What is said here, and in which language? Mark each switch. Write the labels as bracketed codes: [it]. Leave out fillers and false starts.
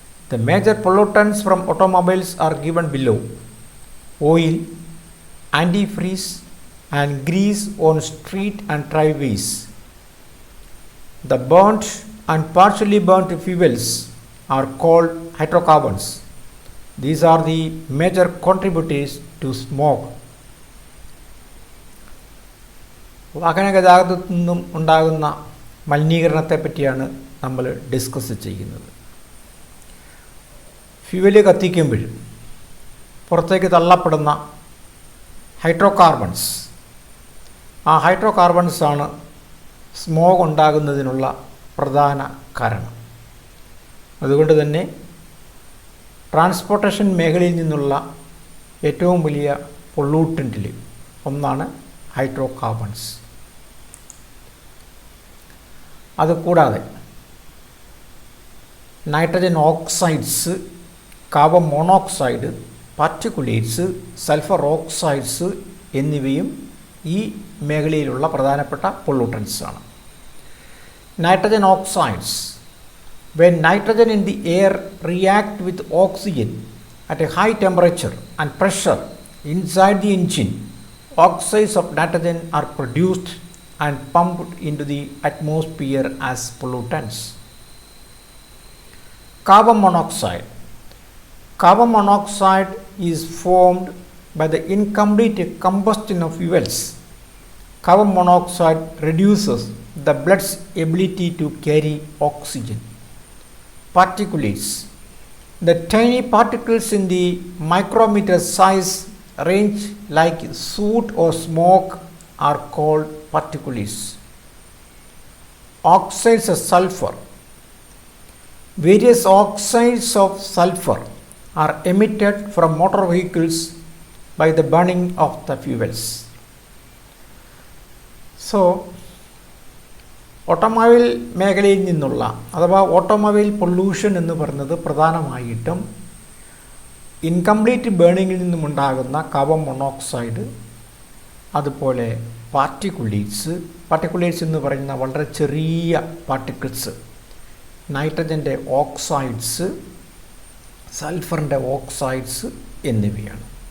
[en] The major pollutants from automobiles are given below: oil, antifreeze, and grease on street and driveways. The burnt and partially burnt fuels are called hydrocarbons. These are the major contributors to smoke. [ml] വാഹനഗതാഗതത്തിൽ നിന്നും ഉണ്ടാകുന്ന മലിനീകരണത്തെ പറ്റിയാണ് നമ്മൾ discuss ചെയ്യുന്നത്. Fuel കത്തിക്കുമ്പോൾ പുറത്തേക്ക് തള്ളപ്പെടുന്ന hydrocarbons, ആ ഹൈഡ്രോകാർബൺസാണ് smog ഉണ്ടാകുന്നതിനുള്ള പ്രധാന കാരണം. അതുകൊണ്ട് തന്നെ ട്രാൻസ്പോർട്ടേഷൻ മേഖലയിൽ നിന്നുള്ള ഏറ്റവും വലിയ പൊള്ളൂട്ടൻറ്റിൽ ഒന്നാണ് ഹൈഡ്രോകാർബൺസ്. അതുകൂടാതെ nitrogen oxides, carbon monoxide, പാർട്ടിക്കുലേറ്റ്സ്, sulphur oxides എന്നിവയും ഈ മേഖലയിലുള്ള പ്രധാനപ്പെട്ട പൊള്ളൂട്ടൻസ് ആണ്. Nitrogen oxides. [en] When nitrogen in the air react with oxygen at a high temperature and pressure inside the engine, oxides of nitrogen are produced and pumped into the atmosphere as pollutants. Carbon monoxide. Carbon monoxide is formed by the incomplete combustion of fuels. Carbon monoxide reduces the blood's ability to carry oxygen. Particulates. The tiny particles in the micrometer size range like soot or smoke are called particulates. Oxides of sulfur. Various oxides of sulfur are emitted from motor vehicles by the burning of the fuels. [ml] So, automobile മേഖലയിൽ നിന്നുള്ള അഥവാ automobile pollution എന്ന് പറയുന്നത് പ്രധാനമായിട്ടും incomplete ബേണിങ്ങിൽ നിന്നുമുണ്ടാകുന്ന carbon monoxide, അതുപോലെ പാർട്ടിക്കുലേറ്റ്സ് എന്ന് പറയുന്ന വളരെ ചെറിയ പാർട്ടിക്കിൾസ്, നൈട്രജൻ്റെ ഓക്സൈഡ്സ്, സൾഫറിൻ്റെ ഓക്സൈഡ്സ് എന്നിവയാണ്.